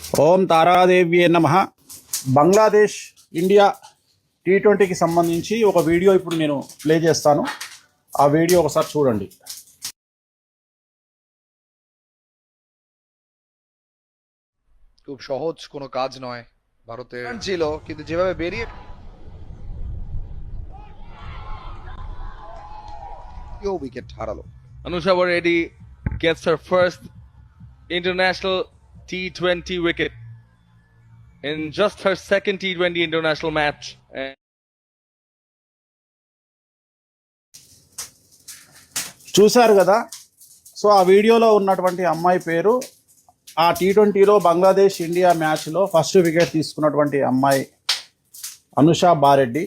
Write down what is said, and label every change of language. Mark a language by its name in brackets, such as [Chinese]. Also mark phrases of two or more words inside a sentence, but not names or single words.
[Sanskrit] ఓం తారాదేవ్యే నమః. [Telugu] బంగ్లాదేశ్ ఇండియా T20కి సంబంధించి ఒక వీడియో ఇప్పుడు నేను ప్లే చేస్తాను. ఆ వీడియో ఒకసారి చూడండి. [Bangla] খুব সহজ কোনো কাজ নয় ভারতের ছিল, কিন্তু যেভাবে বেরিয়ে উইকেট হারালো। [English] Anusha Reddy gets her first international T20 wicket in just her second T20 international match. [Telugu] చూశారు కదా. సో ఆ వీడియోలో ఉన్నటువంటి అమ్మాయి పేరు ఆ T20లో బంగ్లాదేశ్ ఇండియా మ్యాచ్లో [English] first wicket [Telugu] తీసుకున్నటువంటి అమ్మాయి అనుషా బారెడ్డి.